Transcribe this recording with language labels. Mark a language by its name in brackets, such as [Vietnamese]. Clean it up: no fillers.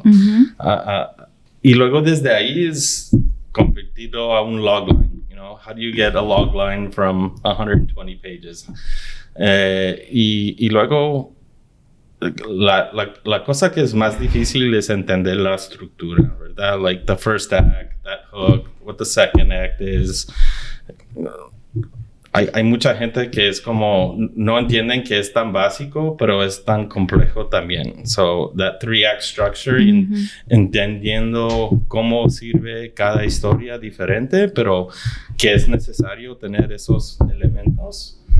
[Spanish] Y luego desde ahí es convertido a un logline. [English] How do you get a logline from 120 pages? [Spanish] Y luego la cosa que es más difícil es entender la estructura, ¿verdad? [English] Like the first act, that hook, what the second act is. [Spanish] Hay mucha gente que es como, no entienden que es tan básico, pero es tan complejo también. [English] So, that 3-act structure, [Spanish] entendiendo cómo sirve cada historia diferente, pero que es necesario tener esos elementos.